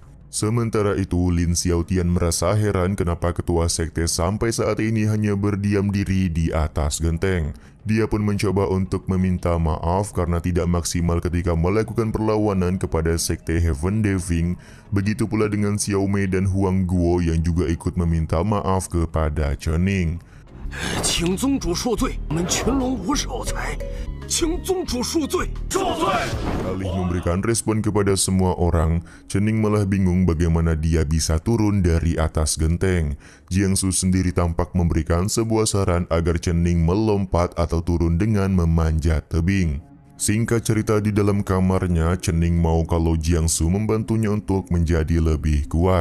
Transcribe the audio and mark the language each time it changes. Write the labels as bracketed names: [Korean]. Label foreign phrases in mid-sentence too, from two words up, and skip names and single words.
[Indonesian] Sementara itu, Lin Xiaotian merasa heran kenapa ketua sekte sampai saat ini hanya berdiam diri di atas genteng. Dia pun mencoba untuk meminta maaf karena tidak maksimal ketika melakukan perlawanan kepada sekte Heaven Deving. Begitu pula dengan Xiao Mei dan Huang Guo yang juga ikut meminta maaf kepada Chening. [Chinese] 请宗主恕罪，我们群龙无首才，请宗主恕罪。恕罪。 [Indonesian] Alih memberikan respon kepada semua orang, Chening malah bingung bagaimana dia bisa turun dari atas genteng. Jiangsu sendiri tampak memberikan sebuah saran agar Chening melompat atau turun dengan memanjat tebing. Singkat cerita, di dalam kamarnya, Chening mau kalau Jiangsu membantunya untuk menjadi lebih kuat.